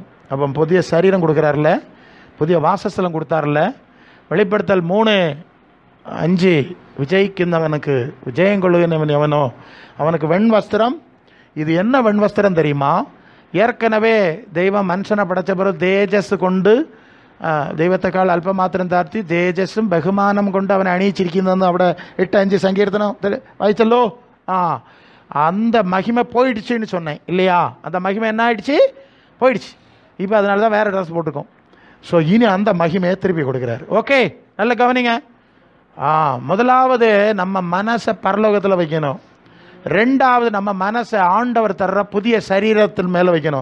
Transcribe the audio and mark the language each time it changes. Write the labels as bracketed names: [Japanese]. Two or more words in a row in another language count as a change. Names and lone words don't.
[Tamil] அப்போ புதிய சரீரம் கொடுக்குறாருல, புதிய வாசஸ்தலம் கொடுத்தாருல. வெளிப்படுத்தல் 3:5 விஜயிക്കുന്നவனுக்கு விஜயம் கொள்ளுகிறவன் எவனோ அவனுக்கு வெண் வஸ்திரம். இது என்ன வெண் வஸ்திரம் தெரியுமா? ஏற்கனவே தெய்வம் மனுஷனை படைச்ச பிறகு தேஜஸ் கொண்டு [Malayalam] ദൈവത്തെക്കാൾ അല്പമാത്രം താഴ്ത്തി തേജസ്സും ബഹുമാനം കൊണ്ട് അവനെ അണിയിച്ചിരിക്കുന്നതെന്ന് അവിടെ 8:5 സങ്കീർത്തനം വായിച്ചല്ലോ. [Tamil] அந்த மகிமை போயிடுச்சுன்னு சொன்னேன் இல்லையா? அந்த மகிமை என்ன ஆயிடுச்சு? போயிடுச்சு. இப்போ அதனால தான் வேறு ட்ரெஸ் போட்டுக்கோம். ஸோ இனி அந்த மகிமையை திருப்பி கொடுக்குறாரு. ஓகே நல்ல கவனிங்க. முதலாவது நம்ம மனசை பரலோகத்தில் வைக்கணும். ரெண்டாவது நம்ம மனசை ஆண்டவர் தர்ற புதிய சரீரத்தின் மேலே வைக்கணும்.